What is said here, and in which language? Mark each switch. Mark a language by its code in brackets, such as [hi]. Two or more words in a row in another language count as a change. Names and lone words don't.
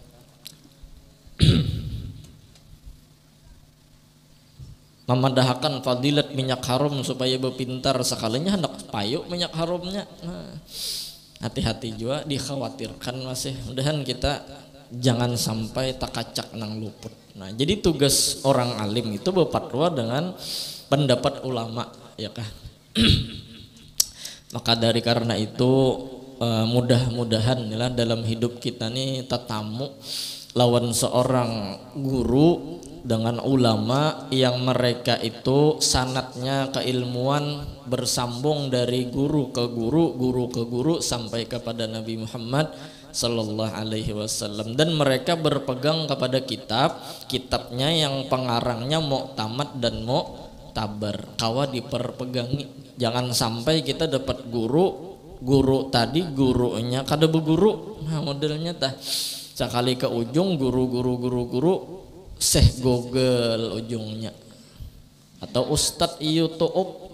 [bjn] Memadahakan fadilat minyak harum supaya berpintar, sekalinya hendak payuk minyak harumnya. [id] Nah, hati-hati juga, dikhawatirkan masih. [bjn] Mudahan kita jangan sampai takacak nang luput. [id] Nah, jadi tugas orang alim itu berfatwa dengan pendapat ulama, ya kah? Maka dari karena itu mudah-mudahan ya, dalam hidup kita nih tetamu lawan seorang guru dengan ulama yang mereka itu sanatnya keilmuan bersambung dari guru ke guru, guru ke guru sampai kepada Nabi Muhammad [ar] صلى الله عليه وسلم, [id] dan mereka berpegang kepada kitabnya yang pengarangnya Mu'tamad dan Mu'tabar. [bjn] Kawa diperpegangi. Jangan sampai kita dapat guru tadi gurunya kada beguru. [id] Nah, modelnya tah sekali ke ujung guru Syekh Google ujungnya, atau Ustadz YouTube.